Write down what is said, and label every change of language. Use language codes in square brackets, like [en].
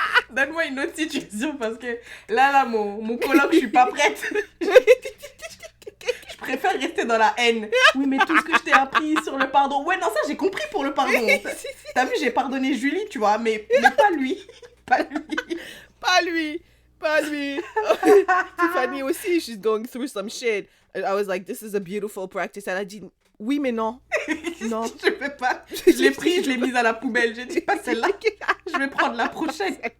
[fr] Donne-moi une autre situation parce que là, mon coloc, je suis pas prête. Je préfère rester dans la haine. Oui, mais tout ce que je t'ai appris sur le pardon. Ouais, non, ça, j'ai compris pour le pardon. T'as vu, j'ai pardonné Julie, tu vois, mais pas lui. Pas lui. Tiffany aussi, [en] she's going through some shit. I was like, this is a beautiful practice. [fr] Elle a dit, oui, mais non. Non. Je peux pas. Je l'ai pris, je l'ai mise à la poubelle. J'ai dit, pas celle-là. Je vais prendre la prochaine.